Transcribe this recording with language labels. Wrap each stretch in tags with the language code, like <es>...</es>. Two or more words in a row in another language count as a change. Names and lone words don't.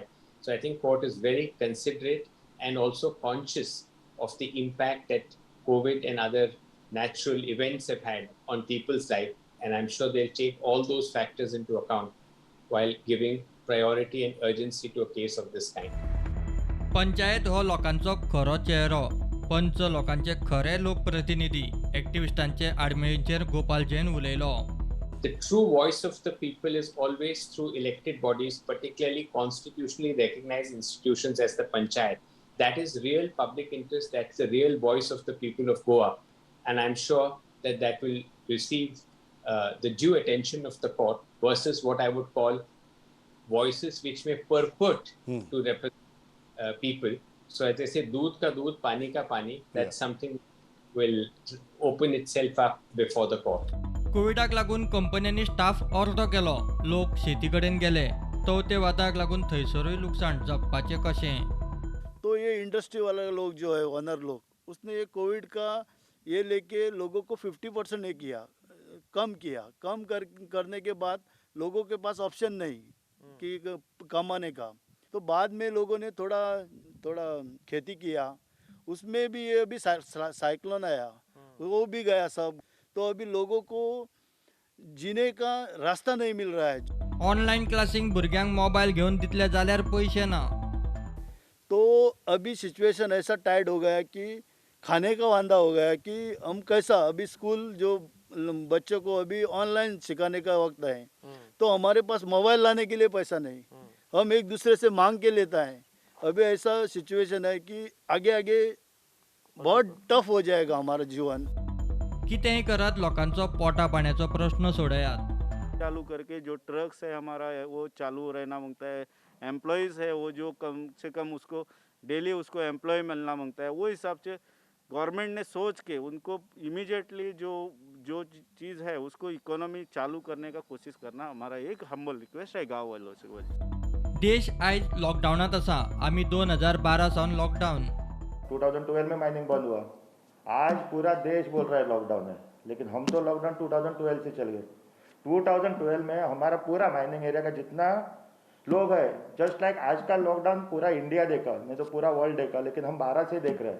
<en>So I think court is very considerate and also conscious of the impact that COVID and other natural events have had on people's life. And I'm sure they'll take all those factors into account while giving priority and urgency to a case of this kind.</en> <kok>पंचायत हो लोकांचो खरो चेहरो, पंच लोकांचे खरे लोकप्रतिनिधी. एक्टिविस्टांचे आडमेळींचेर गोपाल जैन उलयलो.</kok> <en>The true voice of the people is always through elected bodies, particularly constitutionally recognized institutions as the panchayat. That is real public interest. That's the real voice of the people of Goa. And I'm sure that will receive the due attention of the court versus what I would call voices which may purport to represent people. So as I say,</en> <hi>दूध का दूध, पानी का पानी,</hi> <en>that's something will open itself up before the court.</en> <kok>कोविडाक लागून कंपन्यांनी स्टाफ अर्दो केलो, लोक शेती कडेन गेले. तवते वादाक लागून थंयसरूय लुकसाण, जगपाचें कशें.</kok> <hi>तो ये इंडस्ट्री वाले लोग जो है ऑनर लोग, उसने ये कोविड का ये लेके लोगों को 50% नहीं किया, कम करने के बाद लोगों के पास ऑप्शन नहीं कि कमाने का. तो बाद में लोगों ने थोड़ा खेती किया, उसमें भी ये अभी साइक्लोन आया, वो भी गया सब. तो अभी लोगों को जीने का रास्ता नहीं मिल रहा है.</hi> <en>online classing</en> <kok>भुरग्यांक मोबाईल घेऊन दितले जाल्यार पैसे ना.</kok> <hi>तो अभी सिचुएशन ऐसा टाइट हो गया कि खाने का वांदा हो गया कि हम कैसा, अभी स्कूल जो बच्चों को अभी ऑनलाइन सिखाने का वक्त है, तो हमारे पास मोबाइल लाने के लिए पैसा नहीं, हम एक दूसरे से मांग के लेता है. अभी ऐसा सिचुएशन है कि आगे बहुत टफ हो जाएगा हमारा जीवन.</hi> <kok>कितेंय करत लोकांचो पोटा पाण्याचो प्रश्न सोडयात.</kok> <hi>चालू करके जो ट्रक्स है हमारा है वो चालू रहना मांगता है. एम्प्लॉयज़ है वो जो कम से कम उसको डेली उसको एम्प्लॉय मिलना मांगता है. वो हिसाब से गवर्नमेंट ने सोच के उनको इमीडिएटली जो चीज़ है उसको इकोनॉमी चालू करने का कोशिश करना हमारा एक</hi> <en>humble request</en> <hi>है गाँव वालों से.</hi> <kok>देश आयज लॉकडाउनात आसा. आमी 2012 सावन लॉकडाउन.</kok> <hi>2012 में माइनिंग बंद हुआ. आज पूरा देश बोल रहा है लॉकडाउन है, लेकिन हम तो लॉकडाउन 2012 से चल गए. 2012 में हमारा पूरा</hi> <en>mining area</en> <hi>का जितना लोग है,</hi> <en>just like</en> <hi>आज का लॉकडाउन पूरा इंडिया देखा, नहीं तो पूरा वर्ल्ड देखा, लेकिन हम 12 से देख रहे हैं.</hi>